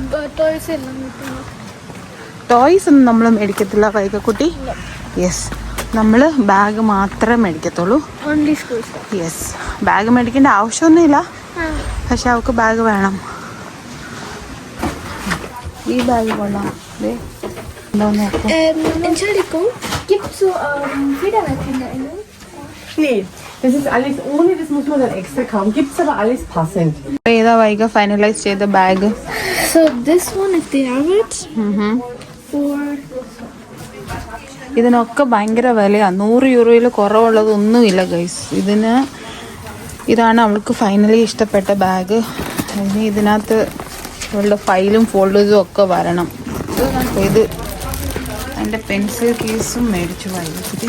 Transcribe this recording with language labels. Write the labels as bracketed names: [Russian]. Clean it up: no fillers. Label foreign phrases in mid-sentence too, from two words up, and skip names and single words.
[Malayalam] ടോയ്സ് ഒന്നും നമ്മൾ മേടിക്കത്തില്ല വൈകക്കുട്ടി. യെസ്, നമ്മൾ ബാഗ് മാത്രമേ മേടിക്കത്തുള്ളൂ. യെസ്, ബാഗ് മേടിക്കേണ്ട ആവശ്യമൊന്നുമില്ല, പക്ഷെ അവൾക്ക് ബാഗ് വേണം. ഈ ബാഗ് കൊള്ളാം. [German] Entschuldigung, gibt es so Federweißkinder? Nee, das ist alles ohne, das muss man dann extra kaufen. Gibt es aber alles passend. [Malayalam] ഏതാ വൈക ഫൈനലൈസ് ചെയ്ത ബാഗ്? [English] So this one, if they have it, for [Malayalam] ഇതിനൊക്കെ ഭയങ്കര വിലയാണ്. 100 യൂറോയിൽ കുറവുള്ളതൊന്നുമില്ല ഗൈസ്. ഇതാണ് അവൾക്ക് ഫൈനലി ഇഷ്ടപ്പെട്ട ബാഗ്. ഇനി ഇതിനകത്ത് അവളുടെ ഫയലും ഫോൾഡേഴ്സും ഒക്കെ വരണം. ഇത് എൻ്റെ [English] pencil case [Malayalam] മേടിച്ചു വൈകക്കുട്ടി.